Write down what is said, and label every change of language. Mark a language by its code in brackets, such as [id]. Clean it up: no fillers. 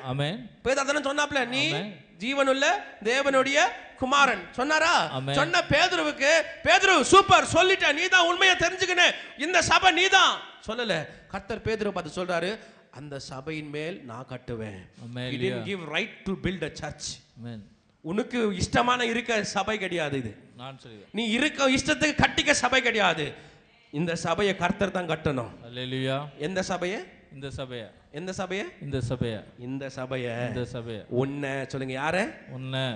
[ta] ஆமென். பேதுரு அதானே சொன்னாப்ல, நீ ஜீவனுள்ள தேவனுடைய குமாரன் சொன்னாரா? சொன்ன பேதுருவுக்கு, பேதுரு சூப்பர் சொல்லிட்ட, நீ தான் உண்மையை தெரிஞ்சுக்கணும், இந்த சபை நீ தான் சொல்லல. கர்த்தர் பேதுரு பார்த்து சொல்றாரு, அந்த சபையின் மேல் நான் கட்டுவேன். [en] He didn't give right to build a church. [ta] ஆமென். உனக்கு இஷ்டமான இருக்க சபை கிடையாது இது. நான் சொல்லுவேன், நீ இருக்க இஷ்டத்துக்கு கட்டிக்க சபை கிடையாது. இந்த சபையை கர்த்தர் தான் கட்டணும். அல்லேலூயா. எந்த சபையை? இந்த சபையை. எந்த சபையை? இந்த சபையை. இந்த சபையை. இந்த சபையை. உன்னை சொல்லுங்க, யார? உன்னை.